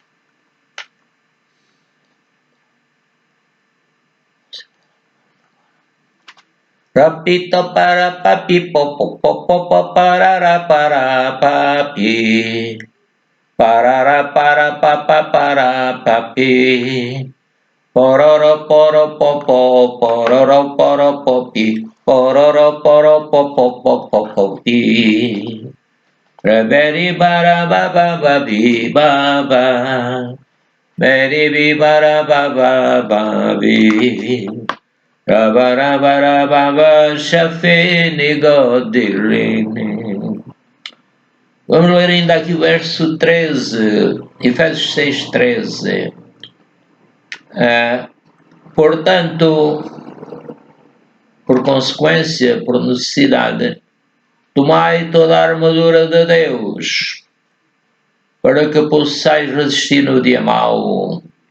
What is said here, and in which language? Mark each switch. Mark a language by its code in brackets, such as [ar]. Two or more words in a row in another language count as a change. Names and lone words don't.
[pt] Rapita para papi popo popo para papi para papi pororo poro popo pororo poro popi pororo poro popo popi reberi bara baba babi baba beri bi bara baba babi Rabarabarabaба Shafini Godirini. Vamos ler ainda aqui o verso 13, Efésios 6, 13. Portanto, por consequência, por necessidade, tomai toda a armadura de Deus, para que possais resistir no dia mau.